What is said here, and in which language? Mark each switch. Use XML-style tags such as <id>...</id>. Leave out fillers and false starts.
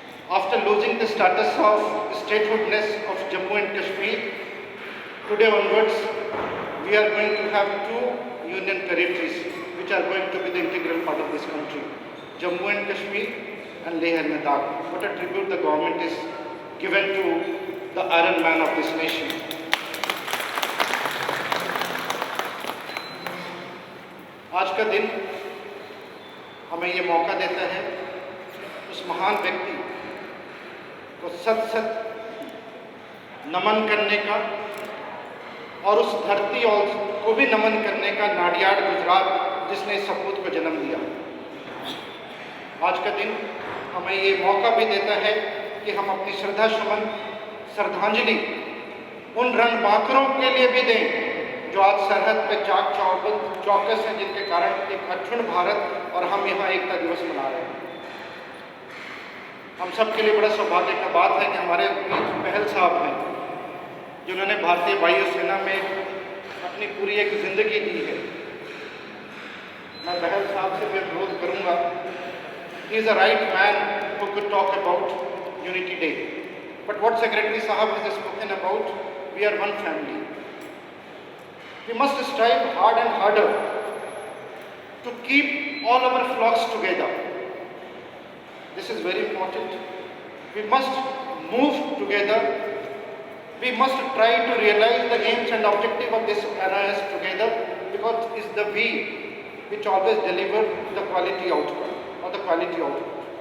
<en>After losing the status of statehoodness of Jammu and Kashmir, today onwards, we are going to have two union territories which are going to be the integral part of this country, Jammu and Kashmir and Leh and Ladakh. What a tribute the government is given to the Iron Man of this nation.</en> <hi>आज का दिन हमें ये मौका देता है उस महान व्यक्ति को सत सत नमन करने का और उस धरती को भी नमन करने का, नाडियाड गुजरात जिसने इस सपूत को जन्म दिया। आज का दिन हमें ये मौका भी देता है कि हम अपनी श्रद्धांजलि उन रणबांकुरों के लिए भी दें जो आज सरहद पे चौकस हैं, जिनके कारण एक अखंड भारत और हम यहाँ एकता दिवस मना रहे हैं। हम सब के लिए बड़ा सौभाग्य का बात है कि हमारे बहल साहब हैं जिन्होंने भारतीय वायुसेना में अपनी पूरी एक जिंदगी दी है। मैं बहल साहब से भी अनुरोध करूँगा,</hi> <en>He is a right man who could talk about unity day, but what secretary साहब has spoken about, we are one family. We must strive hard and harder to keep all our flocks together. This is very important. We must move together. We must try to realize the aims and objective of this NIS together, because it's the we which always deliver the quality outcome or the quality output.</en>